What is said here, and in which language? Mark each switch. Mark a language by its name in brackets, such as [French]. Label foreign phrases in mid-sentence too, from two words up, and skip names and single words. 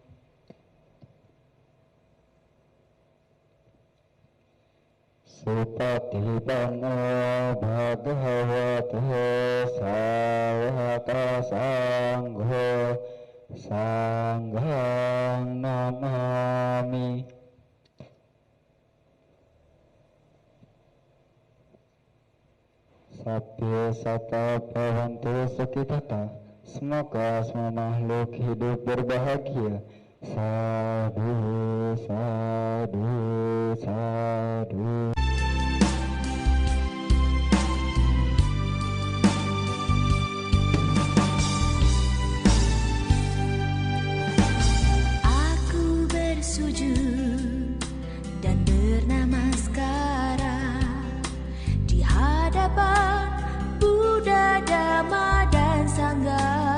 [Pali] Supatipano Bhagavato Sawaka Sangho Sanghang Namami. Sabya sata bhavantu sukhitata. [Indonesian] Semoga semua makhluk hidup berbahagia. [Pali] Sadhu, sadhu, sadhu. [Indonesian] Aku bersujud dan bernamaskara di hadapan Buddha, Dhamma, dan Sangha.